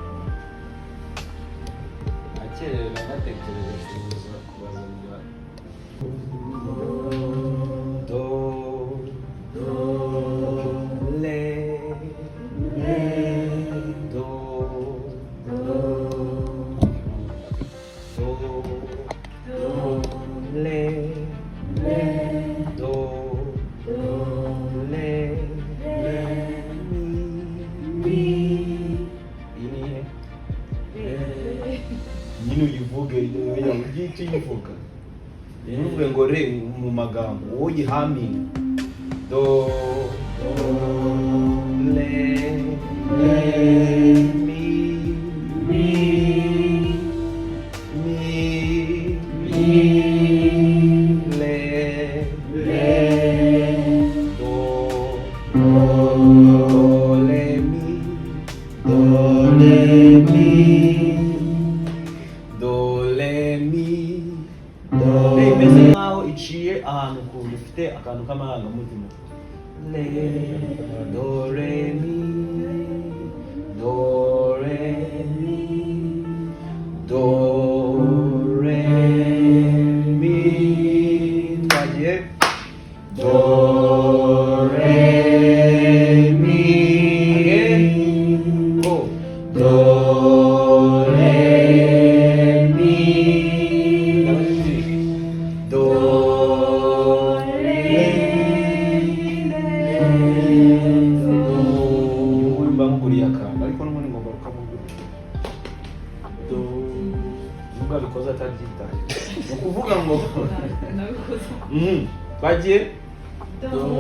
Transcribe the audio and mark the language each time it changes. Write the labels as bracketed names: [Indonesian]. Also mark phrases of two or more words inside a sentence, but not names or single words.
[Kinyarwanda] Akere nagatekereje kubazanira do le do le do nyine uyivuge icyo uyivuga ntuvuge ngo re mu magambo wowe uyihaminga do le mi le do le mi imeze nkaho iciye ahantu ukuntu ufite akantu k'amarangamutima. Le do re mi do re mi do re mi twagiye do re mi again go do re mi do re do mbanguriya kandi ariko n'ubundi ngomba kukamugurira do nubwo abikoze atabyitaye ni ukuvuga ngo twagiye do